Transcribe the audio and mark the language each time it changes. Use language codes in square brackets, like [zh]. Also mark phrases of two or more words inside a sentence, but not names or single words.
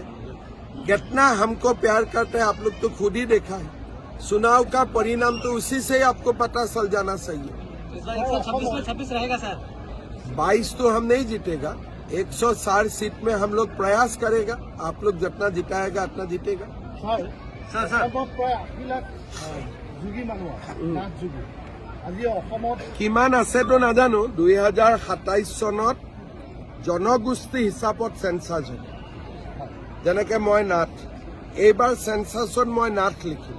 [hi] कितना हमको प्यार करते हैं आप लोग तो खुद ही देखा है। चुनाव का परिणाम तो उसी से आपको पता चल जाना चाहिए। 126 रहेगा सर। 22 तो हम नहीं जीतेगा, 160 सीट में हम लोग प्रयास करेगा। आप लोग जितना जिताएगा उतना जीतेगा। [as] কিমান আছেতো নাজানো। 2027 চনত জনগোষ্ঠী হিচাপত চেঞ্চাছ হ'ব। যেনেকে মই নাথ, এইবাৰ চেঞ্চাছত মই নাথ লিখিম।